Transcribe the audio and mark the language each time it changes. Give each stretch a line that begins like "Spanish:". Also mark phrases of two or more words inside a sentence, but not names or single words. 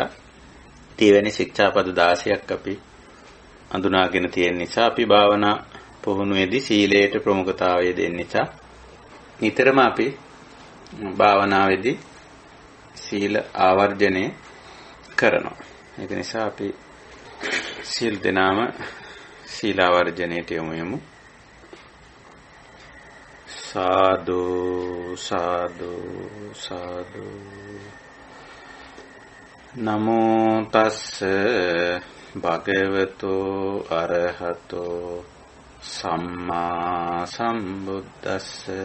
Sinhala: තීවැනි ශික්ෂාපද 16ක් අපි අඳුනාගෙන තියෙන නිසා අපි භාවනා පුහුණුවේදී සීලයට ප්‍රමුඛතාවය දෙන්න නිසා නිතරම අපි භාවනාවේදී සීල ආවර්ජනය කරනවා. ඒක නිසා අපි සීල් දෙනාම සීලාවර්ජනයට යොමු වෙමු. සාදු සාදු සාදු.
Pali: නමෝ තස්ස භගවතෝ අරහතෝ සම්මා සම්බුද්දස්ස.